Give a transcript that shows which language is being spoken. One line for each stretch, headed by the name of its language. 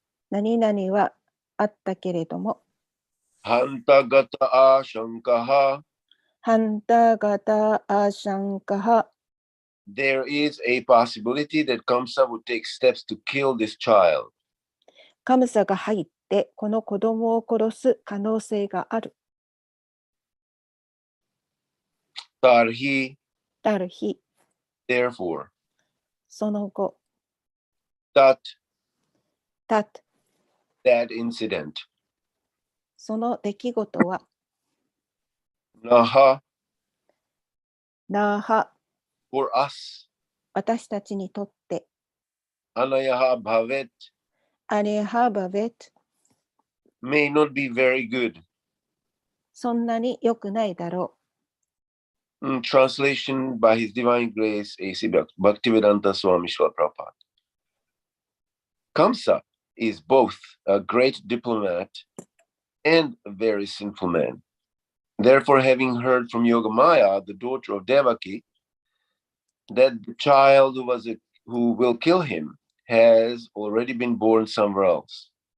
Japanese: 何々はあったけれども。
Sanskrit: Hantagata ashankaha.
Japanese: ハンタガタアシャンカハ、
English: There is a possibility that Kamsa would take steps to kill this child.
Japanese: カムサが入ってこの子供を殺す可能性がある。
Sanskrit: Tarhi.
Japanese: ある日、
English: Therefore.
Japanese: その後、
English: That.
Japanese: た、
English: That incident.
Japanese: その出来事は、
Sanskrit: Naha.
Japanese: ナーハ、
English: For us.
Japanese: 私たちにとって、
Sanskrit: Anayaha bhavet.
Japanese: アネハバベト、
English: May not be very good.
Japanese: そんなに良くないだろ
English: Translation by His Divine Grace, A.C. Bhaktivedanta Swami Srila Prabhupada. Kamsa is both a great diplomat and a very sinful man. Therefore, having heard from Yogamaya, the daughter of Devaki, that the child who will kill him has already been born somewhere else.